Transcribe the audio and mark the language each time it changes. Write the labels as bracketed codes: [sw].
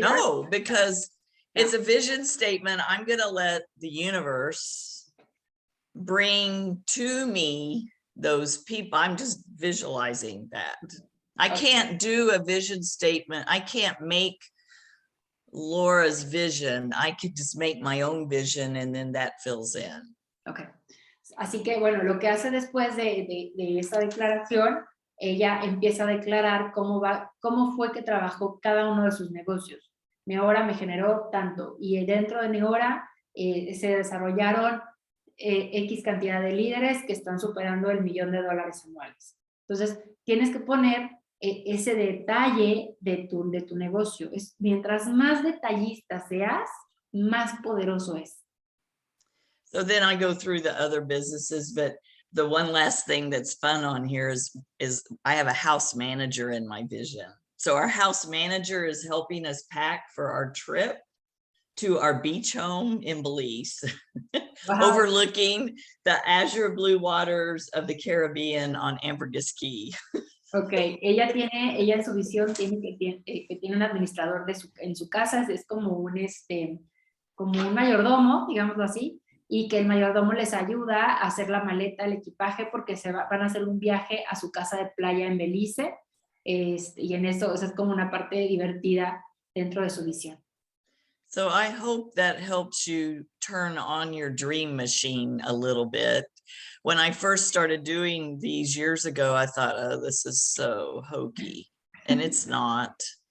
[en] No, because it's a vision statement. I'm going to let the universe bring to me those people. I'm just visualizing that. I can't do a vision statement. I can't make Laura's vision. I could just make my own vision and then that fills in. Okay. [es] Así que, bueno, lo que hace después de esa declaración, ella empieza a declarar cómo fue que trabajó cada uno de sus negocios. Neora me generó tanto, y dentro de Neora se desarrollaron X cantidad de líderes que están superando el $1 millón anuales. Entonces, tienes que poner ese detalle de tu negocio. Mientras más detallista seas, más poderoso es. [en] So then I go through the other businesses, but the one last thing that's fun on here is I have a house manager in my vision. So our house manager is helping us pack for our trip to our beach home in Belize, wow. Overlooking the azure blue waters of the Caribbean on Ambergris Key. [es] Ok, ella en su visión tiene que tiene un administrador en su casa, es como un mayordomo, digámoslo así, y que el mayordomo les ayuda a hacer la maleta, el equipaje, porque van a hacer un viaje a su casa de playa en Belice, y en eso, es como una parte divertida dentro de su visión. [en] So I hope that helps you turn on your dream machine a little bit. When I first started doing these years ago, I thought, oh, this is so hokey, and it's not.